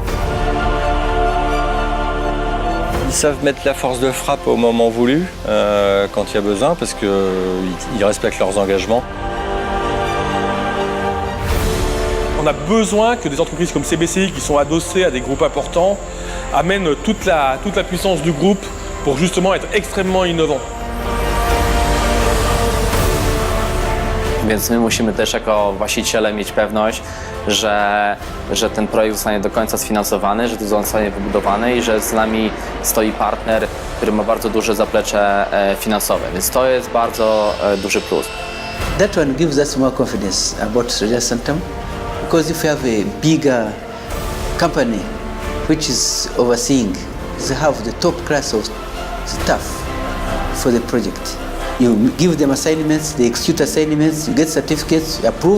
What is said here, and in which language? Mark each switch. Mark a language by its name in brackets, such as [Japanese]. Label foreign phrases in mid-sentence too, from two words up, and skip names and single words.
[French] Ils savent mettre la force de frappe au moment voulu, quand il y a besoin, parce qu'ils respectent leurs engagements. On a besoin que des entreprises comme CBCI, qui sont adossées à des groupes importants, amènent toute la puissance du groupe pour justement être extrêmement innovants. [Polish] Więc my musimy też jako właściciele mieć pewność, że ten projekt zostanie do końca sfinansowany, że to zostanie wybudowany i że z nami stoi partner, który ma bardzo duże zaplecze finansowe. Więc to jest bardzo duży plus. [English] That one gives us more confidence about Sogea Satom. Because if you have a bigger company which is overseeing, they have the top class of staff for the project. You give them assignments, they execute assignments, you get certificates, you approve.